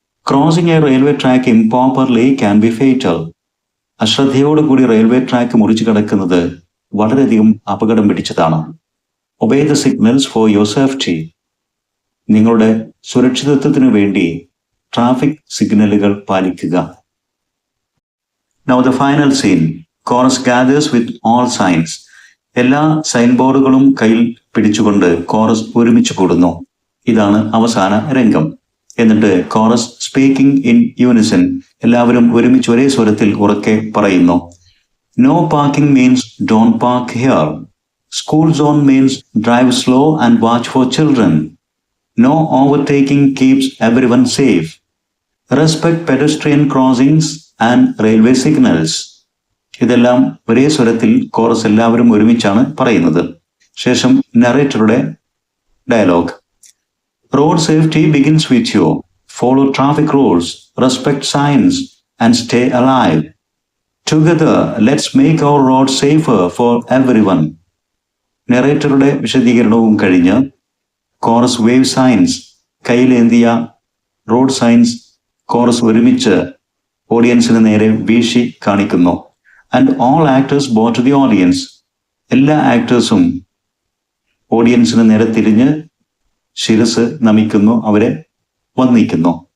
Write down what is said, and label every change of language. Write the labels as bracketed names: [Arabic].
[English] Crossing a railway track improperly can be fatal. [Malayalam] അശ്രദ്ധയോടുകൂടി railway track മുറിച്ചു കടക്കുന്നത് വളരെയധികം അപകടം പിടിച്ചതാണ്. [English] Obey the signals for your safety. [Malayalam] നിങ്ങളുടെ സുരക്ഷിതത്വത്തിനു വേണ്ടി ട്രാഫിക് സിഗ്നലുകൾ പാലിക്കുക. [English] Now the final scene. Chorus gathers with all signs. [Malayalam] എല്ലാ സൈൻ ബോർഡുകളും കയ്യിൽ പിടിച്ചുകൊണ്ട് കോറസ് ഒരുമിച്ച് കൂടുന്നു. ഇതാണ് അവസാന രംഗം. എന്നിട്ട് കോറസ് [English] speaking in unison, [Malayalam] എല്ലാവരും ഒരുമിച്ച് ഒരേ സ്വരത്തിൽ ഉറക്കെ പറയുന്നു. [English] No parking means don't park here. School zone means drive slow and watch for children. No overtaking keeps everyone safe. Respect pedestrian crossings and railway signals. [Malayalam] ഇതെല്ലാം ഒരേ സ്വരത്തിൽ കോറസ് എല്ലാവരും ഒരുമിച്ചാണ് പറയുന്നത്. ശേഷം നറേറ്ററുടെ dialogue. [English] Road safety begins with you. Follow traffic rules, respect signs and stay alive. Together, let's make our road safer for everyone. [Malayalam] നറേറ്ററുടെ വിശദീകരണവും കഴിഞ്ഞ് chorus wave signs, കയ്യിലേന്തിയ road signs chorus ഒരുമിച്ച് ഓഡിയൻസിന് നേരെ വീശി കാണിക്കുന്നു. [English] And all actors bow to the audience. [Malayalam] എല്ലാ ആക്ടേഴ്സും ഓഡിയൻസിന് നേരെ തിരിഞ്ഞ് ശിരസ് നമിക്കുന്നു, അവരെ വന്ദിക്കുന്നു.